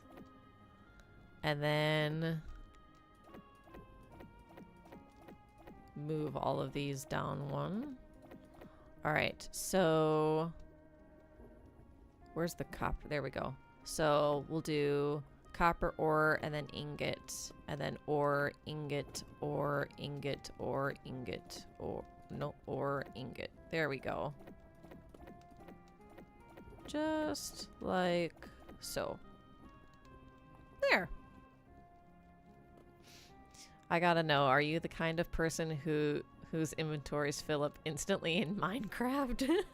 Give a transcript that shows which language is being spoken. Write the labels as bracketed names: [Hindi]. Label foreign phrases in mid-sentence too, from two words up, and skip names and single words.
[English] And then move all of these down one. Alright, so where's the copper? There we go. So we'll do copper ore and then ingot. And then ore, ingot, ore, ingot, ore, ingot, or no, ore, ingot. There we go. Just like so. There. I gotta know, are you the kind of person whose inventories fill up instantly in Minecraft?